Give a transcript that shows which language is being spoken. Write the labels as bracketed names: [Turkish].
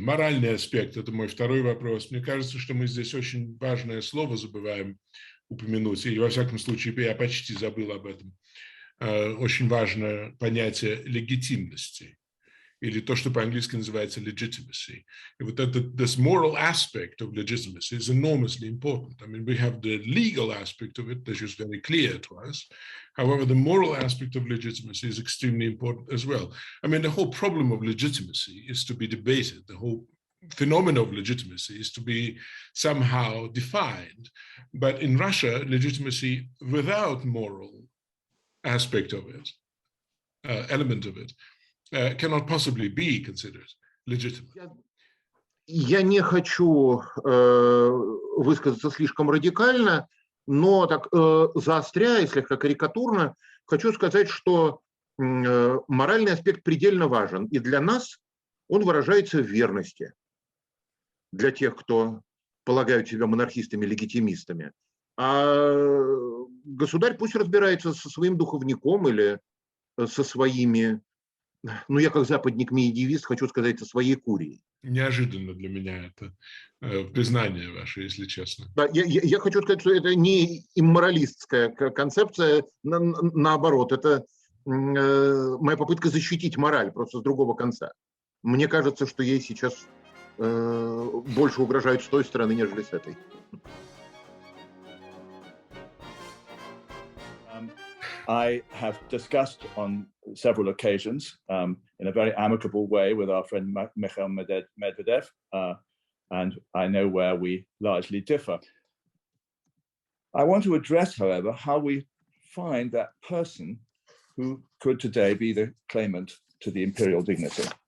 [Russian] Моральный аспект – это мой второй вопрос. Мне кажется, что мы здесь очень важное слово забываем упомянуть, и во всяком случае я почти забыл об этом. Очень важное понятие легитимности, или то, что по-английски называется legitimacy. И вот этот [English] this moral aspect of legitimacy is enormously important. I mean, we have the legal aspect of it, that is very clear to us. However, the moral aspect of legitimacy is extremely important as well. I mean, the whole problem of legitimacy is to be debated. The whole phenomenon of legitimacy is to be somehow defined. But in Russia, legitimacy without moral aspect of it, element of it, cannot possibly be considered legitimate. [Russian] Я не хочу высказаться слишком радикально, но так заостряя, слегка карикатурно, хочу сказать, что моральный аспект предельно важен, и для нас он выражается в верности, для тех, кто полагают себя монархистами-легитимистами. А государь пусть разбирается со своим духовником или со своими, ну я как западник-медиевист хочу сказать, со своей курией. Неожиданно для меня это признание ваше, если честно. Да, я хочу сказать, что это не имморалистская концепция, наоборот, это моя попытка защитить мораль просто с другого конца. Мне кажется, что ей сейчас больше угрожают с той стороны, нежели с этой. [English] I have discussed on several occasions in a very amicable way with our friend Mikhail Medvedev, and I know where we largely differ. I want to address, however, how we find that person who could today be the claimant to the imperial dignity.